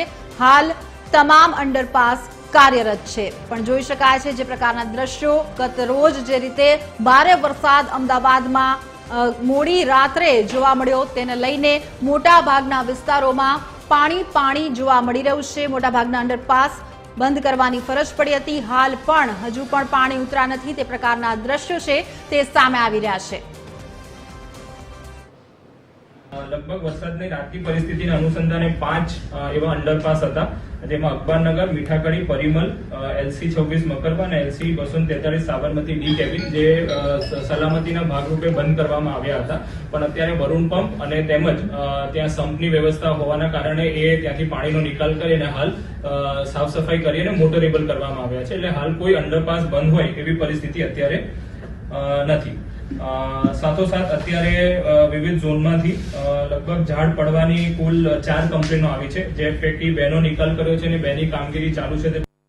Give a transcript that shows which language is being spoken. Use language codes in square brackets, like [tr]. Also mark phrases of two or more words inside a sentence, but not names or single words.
[gu] હાલ તમામ અંડરપાસ કાર્યરત છે, પણ જોઈ શકાય છે જે પ્રકારના દ્રશ્યો ગત રોજ જે રીતે ભારે વરસાદ અમદાવાદમાં મોડી રાત્રે જોવા મળ્યો તેને લઈને મોટા ભાગના વિસ્તારોમાં પાણી જોવા મળી રહ્યું છે। મોટા ભાગના અંડરપાસ બંધ કરવાની ફરજ પડી હતી। હાલ પણ હજુ પણ પાણી ઉતરા નથી તે પ્રકારના દ્રશ્યો છે તે સામે આવી રહ્યા છે। લગભગ વરસાદની રાતની પરિસ્થિતિના અનુસંધાને 5 એવા અંડરપાસ હતા, જેમાં અકબરનગર, મીઠાકડી, પરિમલ, LC 26 મકરબા અને LC 243 સાબરમતી ડી કેબિન જે સલામતીના ભાગરૂપે બંધ કરવામાં આવ્યા હતા। પણ અત્યારે વરુણ પંપ અને તેમજ ત્યાં સંપની વ્યવસ્થા હોવાના કારણે એ ત્યાંથી પાણીનો નિકાલ કરીને હાલ સાફ સફાઈ કરીને મોટરેબલ કરવામાં આવ્યા છે। એટલે હાલ કોઈ અંડરપાસ બંધ હોય એવી પરિસ્થિતિ અત્યારે નથી। સાથોસાથ અત્યારે વિવિધ ઝોનમાંથી લગભગ ઝાડ પડવાની કુલ 4 કમ્પ્લેનો આવી છે, જે પૈકી 2નો નિકાલ કર્યો છે અને 2ની કામગીરી ચાલુ છે।